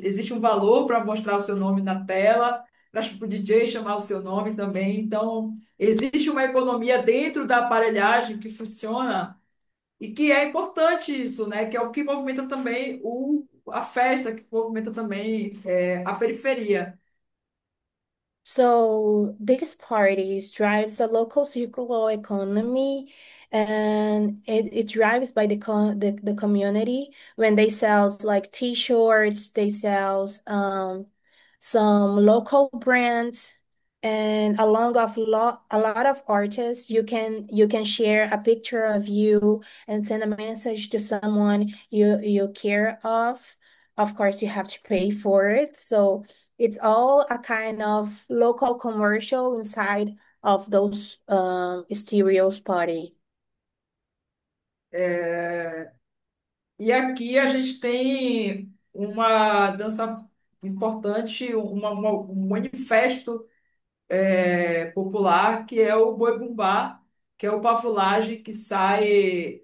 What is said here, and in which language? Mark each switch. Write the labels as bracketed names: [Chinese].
[Portuguese] Existe um valor para mostrar o seu nome na tela, para o DJ chamar o seu nome também. Então, existe uma economia dentro da aparelhagem que funciona e que é importante isso, né? Que é o que movimenta também a festa, que movimenta também a periferia. [English] So these parties drives the local circular economy, and it drives by the community when they sells like t-shirts, they sells some local brands, and along of a lot of artists, you can share a picture of you and send a message to someone you care of. Of course, you have to pay for it. So it's all a kind of local commercial inside of those stereos party. [Portuguese] É, E aqui a gente tem uma dança importante, um manifesto popular, que é o Boi Bumbá, que é o pavulagem que sai.